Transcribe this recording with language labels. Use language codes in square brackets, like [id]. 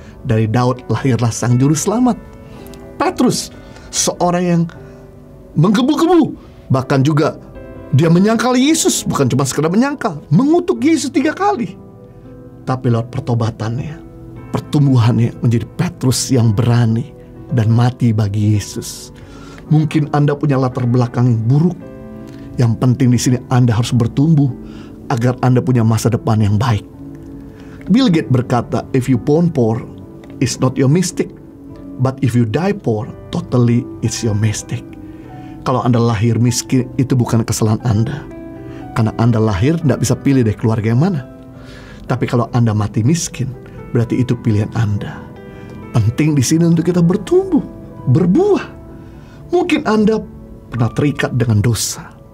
[id] Dari Daud lahirlah sang juru selamat. Petrus, seorang yang menggebu-gebu, bahkan juga dia menyangkal Yesus, bukan cuma sekedar menyangkal, mengutuk Yesus 3 kali. Tapi lewat pertobatannya, pertumbuhannya menjadi Petrus yang berani dan mati bagi Yesus. Mungkin Anda punya latar belakang yang buruk. Yang penting di sini Anda harus bertumbuh agar Anda punya masa depan yang baik. Bill Gates berkata, [en] if you born poor, it's not your mistake. But if you die poor, totally it's your mistake. [id] Kalau Anda lahir miskin, itu bukan kesalahan Anda. Karena Anda lahir tidak bisa pilih dari keluarga yang mana. Tapi kalau Anda mati miskin, berarti itu pilihan Anda. Penting di sini untuk kita bertumbuh, berbuah. Mungkin Anda pernah terikat dengan dosa.